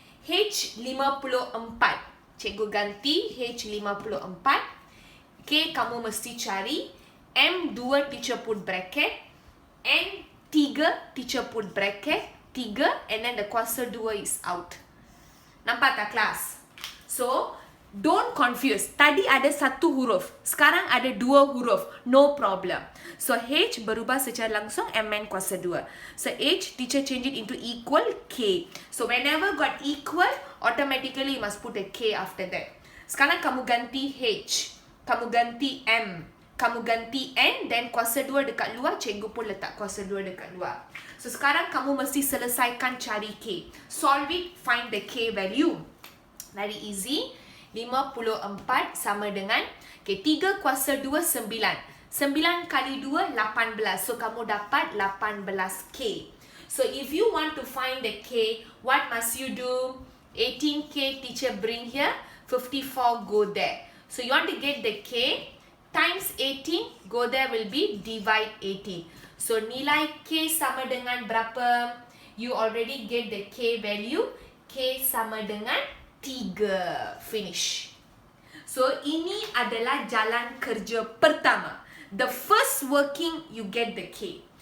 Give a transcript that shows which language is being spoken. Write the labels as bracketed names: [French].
[Malay] H 54. Cikgu ganti H54. K kamu mesti cari. M2 [English] teacher put bracket. N3 teacher put bracket 3, and then the kuasa 2 is out. [Malay] Nampak tak kelas? So don't confuse. Tadi ada 1 huruf, sekarang ada 2 huruf. [English] No problem. [Malay] So H berubah secara langsung MN kuasa 2. [English] So H teacher change it into equal K. So whenever got equal, automatically you must put a K after that. [Malay] Sekarang kamu ganti H, kamu ganti M, kamu ganti N, then kuasa 2 dekat luar, cikgu pun letak kuasa 2 dekat luar. So sekarang kamu mesti selesaikan cari K. [English] Solve it, find the K value. Very easy. [Malay] 54 sama dengan, okay, 3 kuasa 2 9. 9 kali 2 18. So kamu dapat 18K. [English] So if you want to find the K, what must you do? 18K teacher bring here, 54 go there. So you want to get the K times 18, go there will be divide 18. [Malay] So nilai K sama dengan berapa? [English] You already get the K value. [Malay] K sama dengan 3. [English] Finish. [Malay] So ini adalah jalan kerja pertama. [English] The first working, you get the K.